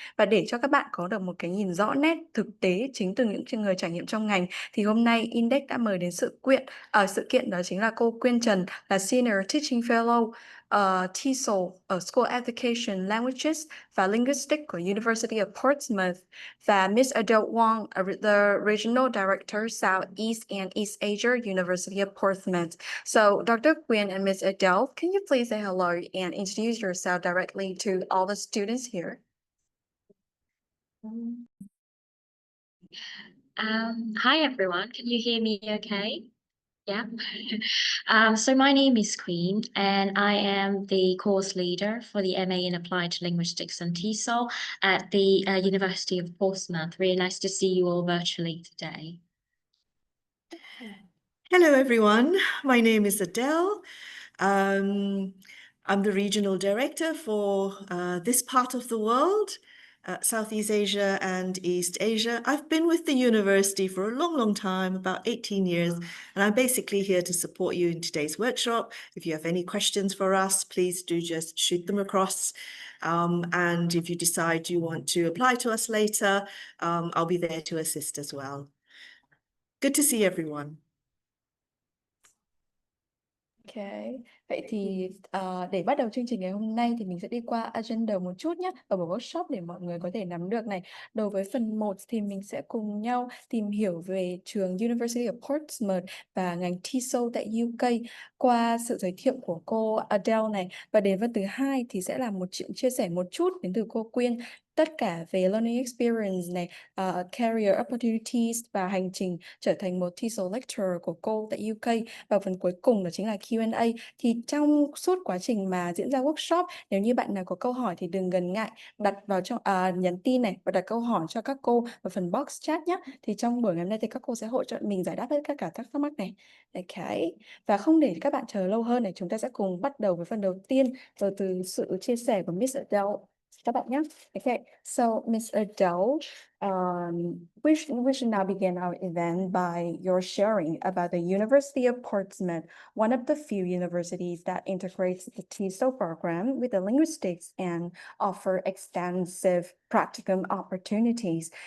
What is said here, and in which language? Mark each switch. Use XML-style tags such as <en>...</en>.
<vi>Và để cho các bạn có được một cái nhìn rõ nét thực tế chính từ những người trải nghiệm trong ngành thì hôm nay Index đã mời đến sự kiện đó chính là cô Quyen Tran, là Senior Teaching Fellow TESOL ở School Education Languages và Linguistics của University of Portsmouth, và Miss Adele Wong,</vi> <en>the Regional Director Southeast and East Asia,</en> <vi>University of Portsmouth.</vi> <en>So, Dr. Quyen and Miss Adele, can you please say hello and introduce yourself directly to all the students here? Hi everyone, can you hear me okay? Yeah. So my name is Queen and I am the course leader for the MA in Applied Linguistics and TESOL at the University of Portsmouth. Really nice to see you all virtually today. Hello, everyone. My name is Adele. I'm the regional director for this part of the world, Southeast Asia and East Asia. I've been with the university for a long, long time, about 18 years, and I'm basically here to support you in today's workshop. If you have any questions for us, please do just shoot them across. And if you decide you want to apply to us later, I'll be there to assist as well. Good to see everyone.</en> <vi>Ok, vậy thì để bắt đầu chương trình ngày hôm nay thì mình sẽ đi qua agenda một chút nhé ở buổi workshop để mọi người có thể nắm được này. Đối với phần 1 thì mình sẽ cùng nhau tìm hiểu về trường University of Portsmouth và ngành TESOL tại UK qua sự giới thiệu của cô Adele này. Và đến phần thứ 2 thì sẽ là một chia sẻ một chút đến từ cô Quyên, tất cả về</vi> <en>learning experience</en> <vi>này,</vi> <en>career opportunities</en> <vi>và hành trình trở thành một TESOL lecturer của cô tại UK. Và phần cuối cùng đó chính là Q&A. Thì trong suốt quá trình mà diễn ra workshop, nếu như bạn nào có câu hỏi thì đừng ngần ngại đặt vào trong nhắn tin này và đặt câu hỏi cho các cô vào phần box chat nhé. Thì trong buổi ngày hôm nay thì các cô sẽ hỗ trợ mình giải đáp hết tất cả các thắc mắc này. Okay. Và không để các bạn chờ lâu hơn này, chúng ta sẽ cùng bắt đầu với phần đầu tiên rồi từ sự chia sẻ của Miss Adele các bạn nhé.</vi> <en>Okay, so Miss Adele, we should now begin our event by your sharing about the University of Portsmouth, one of the few universities that integrates the TESOL program with the linguistics and offer extensive practicum opportunities.</en>